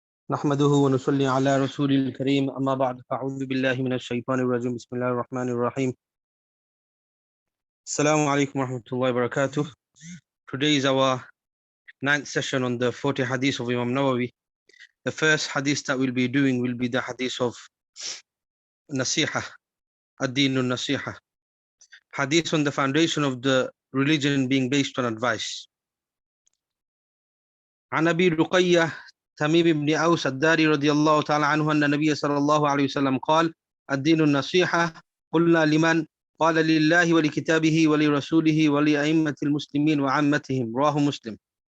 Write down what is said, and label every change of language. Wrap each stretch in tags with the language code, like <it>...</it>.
<ar>نحمده ونصلي على رسول الكريم أما بعد فأعوذ بالله من الشيطان الرجيم بسم الله الرحمن الرحيم Assalamu alaikum warahmatullahi wabarakatuh.</ar> <en>Today is our 9th session on the 40 hadith of Imam Nawawi. The first hadith that we'll be doing will be the hadith of Nasiha, Ad-Deenun Nasiha. Hadith on the foundation of the religion being based on advice.</en> <ar>عن أبي رقية تميم بن أوس الداري رضي الله تعالى عنه أن النبي صلى الله عليه وسلم قال الدين النصيحة قلنا لمن قال لله ولكتابه ولرسوله ولأئمة المسلمين وعامتهم رواه مسلم.</ar>